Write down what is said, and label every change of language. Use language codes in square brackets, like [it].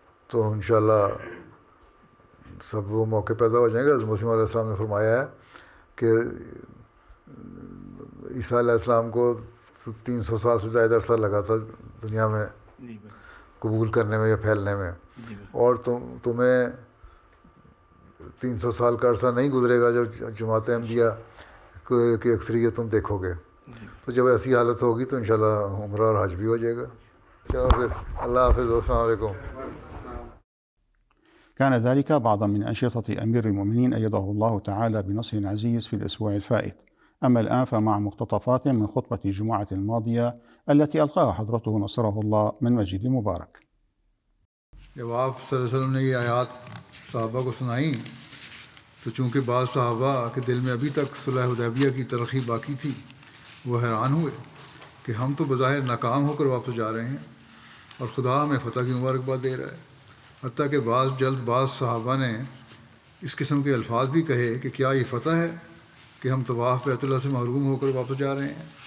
[ur] تو انشاءاللہ سب وہ موقع پیدا ہو جائیں گے۔ حضرت مسیح علیہ السلام نے فرمایا ہے کہ عیسیٰ علیہ السلام کو 300 سال سے زائد عرصہ لگا تھا دنیا میں قبول کرنے میں یا پھیلنے میں، اور تمہیں 300 سال کا عرصہ نہیں گزرے گا جب جماعت احمدیہ کی اکثریت تم دیکھو گے۔ تو جب ایسی حالت ہوگی تو انشاءاللہ عمرہ اور حج بھی ہو جائے گا۔ چلو پھر اللہ حافظ، السلام علیکم۔ [ar] كان ذلك بعضا من أنشطة أمير المؤمنين أيده الله تعالى بنصر عزيز في الأسبوع الفائت. أما الآن فمع مقتطفات من خطبة الجمعة الماضية التي ألقاها حضرته نصره الله من مسجد المبارك. [ur] جب آپ صلی اللہ علیہ وسلم نے یہ آیات صحابہ کو سنائیں تو چونکہ بعض صحابہ کے دل میں ابھی تک صلح حدیبیہ کی تلخی باقی تھی، وہ حیران ہوئے کہ ہم تو بظاہر ناکام ہو کر واپس جا رہے ہیں اور خدا ہمیں فتح کی مبارکباد دے رہا ہے۔ حتیٰ کہ جلد باز صحابہ نے اس قسم کے الفاظ بھی کہے کہ کیا یہ فتح ہے کہ ہم طواف بیت اللہ سے محروم ہو کر واپس جا رہے ہیں۔